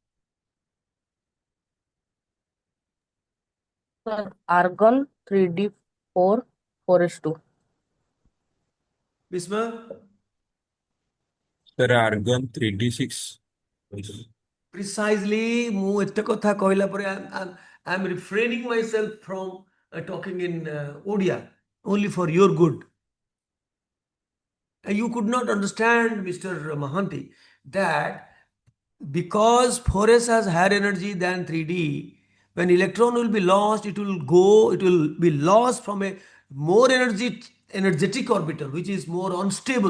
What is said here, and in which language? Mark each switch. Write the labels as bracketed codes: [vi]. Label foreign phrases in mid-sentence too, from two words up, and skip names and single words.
[en] Sir, argon 3d4 4s2. Bisma? Sir, argon 3d6. Precisely, [or] ମୁଁ ଏତେ କଥା କହିଲା ପରେ [en] I'm refraining myself from talking in Odia, only for your good. You could not understand, Mr. Mahanti, that because 4s has higher energy than 3d, when electron will be lost, it will be lost from a more energetic orbital, which is more unstable.